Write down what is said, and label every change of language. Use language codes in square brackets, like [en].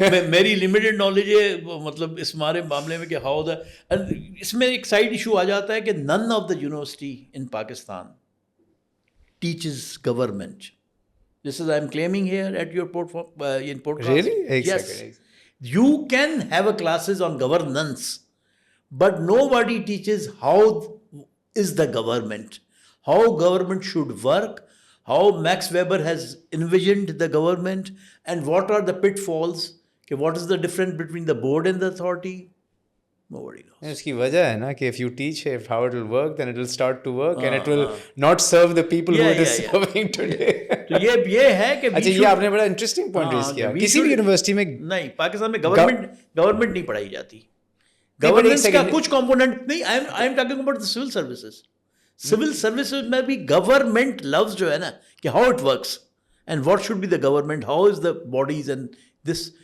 [ur] میری limited knowledge ہے مطلب اس ہمارے معاملے میں کہ ہاؤ دا, اس میں ایک سائڈ ایشو آ جاتا ہے کہ [en] None of the university in Pakistan teaches government. This is I'm claiming here at your podcast. Really? Yes. You can have a classes on governance, but nobody teaches how is the government, how government should work, how Max Weber has envisioned the government, and what are the pitfalls. Okay, what is the difference between the board and the authority? Nobody knows. [ur] اس کی وجہ ہے نا کہ [en] if you teach it how it will work, then it will start to work and it will not serve the people who it is serving today. [ur] تو یہ ہے کہ اچھا, یہ آپ نے بڑا انٹرسٹنگ پوائنٹ ریز کیا. کسی بھی یونیورسٹی میں نہیں, پاکستان میں گورنمنٹ نہیں پڑھائی جاتی. گورننس کا کچھ کمپوننٹ نہیں. [en] I am talking about civil services. Civil services میں بھی government [ur] لفظ جو ہے نا کہ [en] How it works and what should be the government, how is the bodies and this.